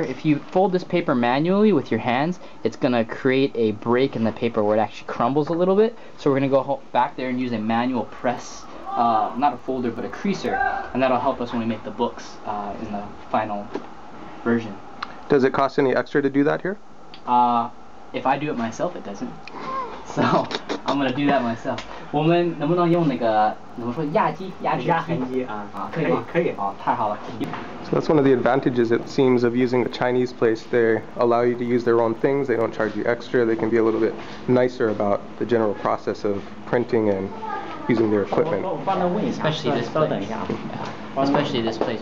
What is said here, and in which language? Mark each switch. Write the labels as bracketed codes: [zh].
[en] If you fold this paper manually with your hands, it's going to create a break in the paper where it actually crumbles a little bit. So we're going to go back there and use a manual press not a folder, but a creaser, and that'll help us when we make the books in the final version. Does it cost any extra to do that here? If I do it myself, it doesn't. So I'm gonna do that myself. [zh] 我们能不能用那个怎么说压机？压痕机啊？可以吗？可以。哦，太好了。 [en] So that's one of the advantages, it seems, of using a Chinese place. They allow you to use their own things. They don't charge you extra. They can be a little bit nicer about the general process of printing and using their equipment. Especially this place. Yeah. Especially this place.